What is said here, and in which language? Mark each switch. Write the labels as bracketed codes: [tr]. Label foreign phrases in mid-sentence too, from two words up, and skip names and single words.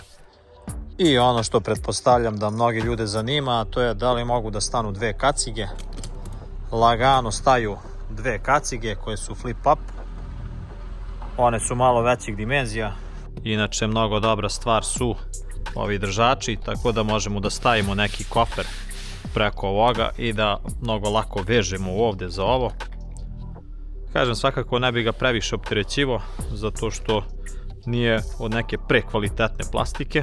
[sr] I ono što pretpostavljam da mnogi ljude zanima, a to je da li mogu da stanu dve kacige. Lagano staju dve kacige koje su flip up. One su malo većih dimenzija. Inače, mnogo dobra stvar su ovi držači, tako da možemo da stavimo neki kofer preko ovoga i da mnogo lako vežemo ovde za ovo. Kažem, svakako ne bi ga previše opterećivo, zato što nije od neke prekvalitetne plastike.